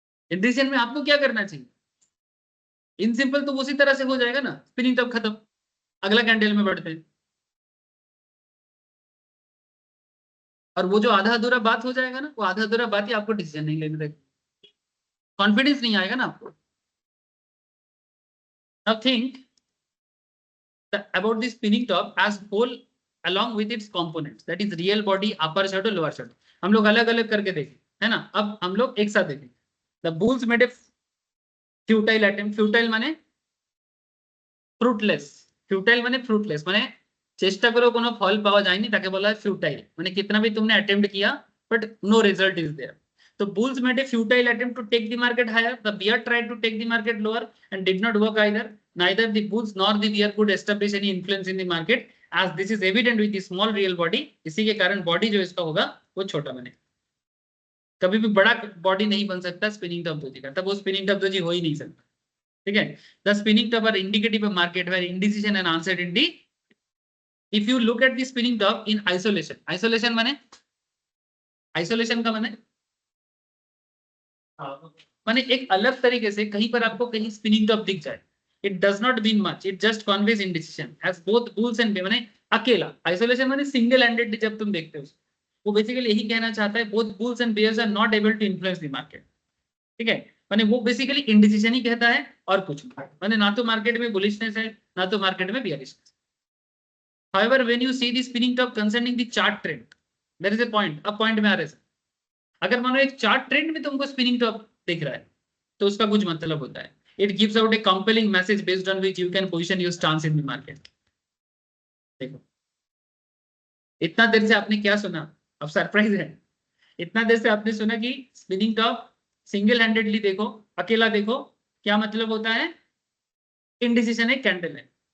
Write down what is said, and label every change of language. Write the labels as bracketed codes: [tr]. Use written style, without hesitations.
[hi] Indecision में आपको क्या करना चाहिए? इन सिंपल तो उसी तरह से हो जाएगा ना, स्पिनिंग टॉप खत्म, अगला कैंडल में बढ़ते हैं, और वो जो आधा अधूरा बात हो जाएगा ना, वो आधा अधूरा बात ही आपको डिसीजन नहीं लेने देगा, कॉन्फिडेंस नहीं आएगा ना आपको। [en] Now think about the spinning top as whole along with its components, that is real body, upper shadow, lower shadow। [hi] हम लोग अलग अलग करके देखें, है ना। अब हम लोग एक साथ देखें। [en] The bulls made a futile attempt, futile माने fruitless, [bn] ফিউটাইল মানে ফ্রুটলেস, মানে চেষ্টা করেও কোনো ফল পাওয়া যায়নি, তাকে বলা হয় ফিউটাইল। [hi] মানে कितना भी तुमने अटेम्प्ट किया [en] But no result is there. तो bulls made a futile attempt to take the market higher, the bear tried to take the market lower and did not work either. Neither the bulls nor the bear could establish any influence in the market as this is evident with the small real body। [hi] इसी के कारण body जो इसका होगा वो छोटा बने। कभी भी बड़ा बॉडी नहीं बन सकता स्पिनिंग टॉप दोजी का, तब वो स्पिनिंग टॉप दोजी हो ही नहीं सकता। ठीक है, [en] The spinning top are indicative of market where indecision and uncertainty. If you look at the spinning top in isolation, [hi] isolation माने, आइसोलेशन का माने एक अलग तरीके से कहीं पर आपको कहीं स्पिनिंग टॉप दिख जाए, [en] It does not mean much, it just conveys indecision as both bulls and bear. [hi] माने अकेला, आइसोलेशन माने सिंगल हैंडेड जब तुम देखते हो वो बेसिकली यही कहना चाहता है [en] Both bulls and bears are not able to influence the market. [hi] ठीक है, माने वो बेसिकली इंडिसिजन ही कहता है और कुछ नहीं, माने ना तो मार्केट में बुलिशनेस है ना तो मार्केट में बियरिशनेस। [en] However, when you see the spinning top concerning the chart trend, there is a point, [hi] अब पॉइंट में आ रहे हैं। अगर मानो एक चार्ट ट्रेंड में तुमको स्पिनिंग टॉप दिख रहा है तो उसका कुछ मतलब होता है, [en] It gives out a compelling message based on which you can position your stance in the market. [hi] देखो इतना देर से आपने क्या सुना, अब सरप्राइज है, इतना देर से आपने सुना कि स्पिनिंग टॉप सिंगल हैंडेडली देखो, अकेला देखो, क्या मतलब होता है, इंडिसिजन एक कैंडल है।